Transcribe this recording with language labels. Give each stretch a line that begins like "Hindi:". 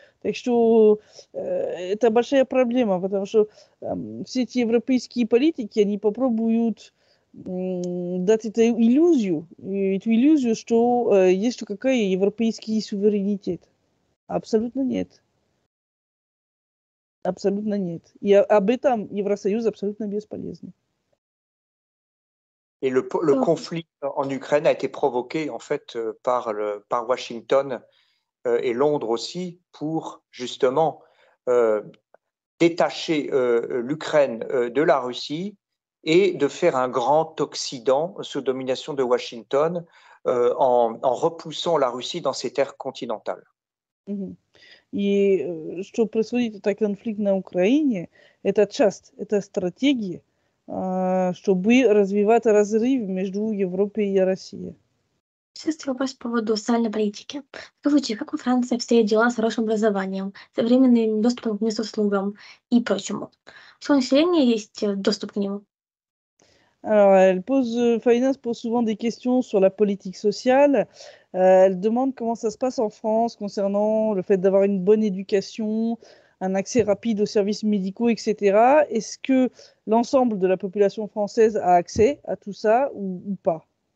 Russian: Так что это большая проблема, потому что все эти европейские политики, они попробуют дать эту иллюзию, что есть что какая европейский суверенитет. Абсолютно нет. Абсолютно нет. И об этом Евросоюз абсолютно бесполезен.
French: Et le conflit en Ukraine a été provoqué en fait par Washington et Londres aussi pour justement détacher l'Ukraine de la Russie et de faire un grand Occident sous domination de Washington en repoussant la Russie dans ses terres continentales.
Russian: И что происходит, это конфликт на Украине, это часть, это стратегия, чтобы развивать разрыв между Европой и Россией. Сейчас вопрос по поводу социальной политики. Скажите, как во Франции обстоят дела с хорошим образованием, современным доступом к услугам и прочему? Все население есть доступ к нему?
French: Alors, Faynas pose souvent des questions sur la politique sociale. Elle demande comment ça se passe en France concernant le fait d'avoir une bonne éducation, un accès rapide aux services médicaux, etc. Est-ce que l'ensemble de la population française a accès à tout ça ou pas?